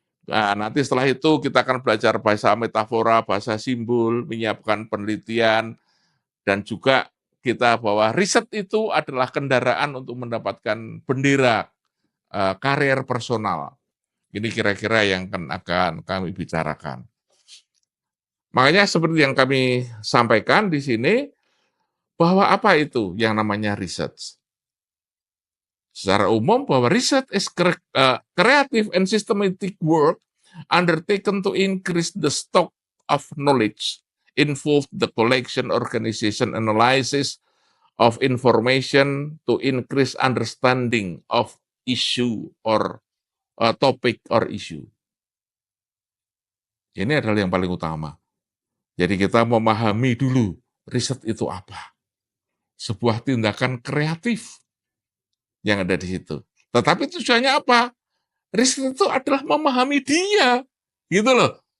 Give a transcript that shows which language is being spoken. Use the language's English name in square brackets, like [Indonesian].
[Indonesian] Nah, nanti setelah itu kita akan belajar bahasa metafora, bahasa simbol, menyiapkan penelitian, dan juga kita bahwa riset itu adalah kendaraan untuk mendapatkan bendera karir personal. Ini kira-kira yang akan kami bicarakan. Makanya seperti yang kami sampaikan di sini, bahwa apa itu yang namanya riset? Secara umum bahwa riset [English] is creative and systematic work undertaken to increase the stock of knowledge, involve the collection, organization, analysis of information to increase understanding of issue or topic or issue. [Indonesian] Ini adalah yang paling utama. Jadi kita memahami dulu riset itu apa. Sebuah tindakan kreatif yang ada di situ. Tetapi tujuannya apa? Riset itu adalah memahami dia, gitu loh.